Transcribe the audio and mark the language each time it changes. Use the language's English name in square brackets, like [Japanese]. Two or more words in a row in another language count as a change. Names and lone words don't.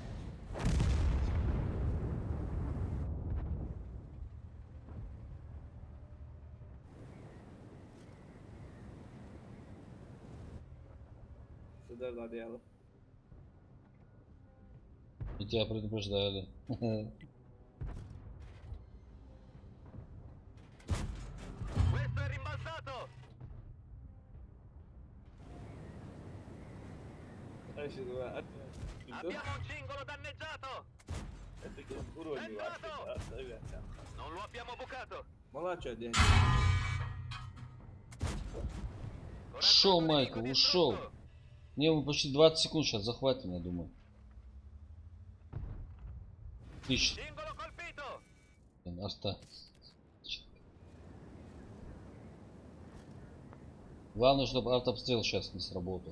[Russian] Сюда надел. И тебя предупреждали. [Italian] Questo è rimbalzato. Abbiamo un cingolo danneggiato. [Russian] Это уровень вообще. [Italian] Non lo abbiamo bucato. [Russian] Молодец, дядя. Ушел, Майкл, ушел. Не, мы почти 20 секунд сейчас захватим, я думаю. Тысяч. [Italian] Cingolo colpito. [Russian] Блин, арта. Главное, чтобы артобстрел сейчас не сработал.